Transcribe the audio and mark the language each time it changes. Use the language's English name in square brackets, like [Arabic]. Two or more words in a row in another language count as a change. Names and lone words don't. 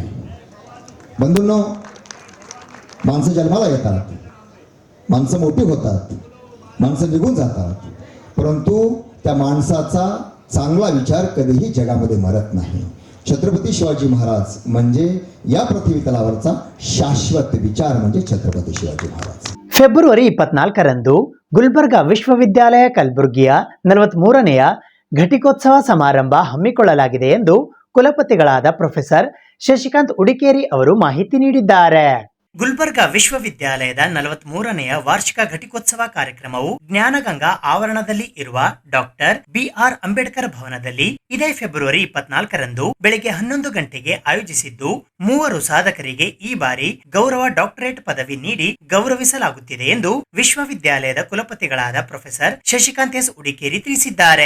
[Marathi] बंधूंनो, माणसं जन्माला येतात, माणसं मोठी होतात, माणसं निघून जातात, परंतु त्या माणसाचा चांगला विचार कधीही जगामध्ये मरत नाही. छत्रपती शिवाजी महाराज म्हणजे या पृथ्वी तलावरचा शाश्वत विचार म्हणजे छत्रपती शिवाजी महाराज. [Kannada] ಫೆಬ್ರವರಿ 24ರಂದು ಗುಲ್ಬರ್ಗಾ ವಿಶ್ವವಿದ್ಯಾಲಯ ಕಲಬುರಗಿಯ 43ನೆಯ ಘಟಿಕೋತ್ಸವ ಸಮಾರಂಭ ಹಮ್ಮಿಕೊಳ್ಳಲಾಗಿದೆ ಎಂದು ಕುಲಪತಿಗಳಾದ ಪ್ರೊಫೆಸರ್ ಶಶಿಕಾಂತ್ ಉಡಿಕೇರಿ ಅವರು ಮಾಹಿತಿ ನೀಡಿದ್ದಾರೆ. ಗುಲ್ಬರ್ಗಾ ವಿಶ್ವವಿದ್ಯಾಲಯದ 43ನೆಯ ವಾರ್ಷಿಕ ಘಟಿಕೋತ್ಸವ ಕಾರ್ಯಕ್ರಮವು ಜ್ಞಾನಗಂಗಾ ಆವರಣದಲ್ಲಿ ಇರುವ ಡಾಕ್ಟರ್ BR ಅಂಬೇಡ್ಕರ್ ಭವನದಲ್ಲಿ ಇದೇ ಫೆಬ್ರವರಿ 24ರಂದು ಬೆಳಿಗ್ಗೆ 11 ಗಂಟೆಗೆ ಆಯೋಜಿಸಿದ್ದು 3 ಸಾಧಕರಿಗೆ ಈ ಬಾರಿ ಗೌರವ ಡಾಕ್ಟರೇಟ್ ಪದವಿ ನೀಡಿ ಗೌರವಿಸಲಾಗುತ್ತಿದೆ ಎಂದು ವಿಶ್ವವಿದ್ಯಾಲಯದ ಕುಲಪತಿಗಳಾದ ಪ್ರೊಫೆಸರ್ ಶಶಿಕಾಂತ್ ಎಸ್ ಉಡಿಕೇರಿ ತಿಳಿಸಿದ್ದಾರೆ.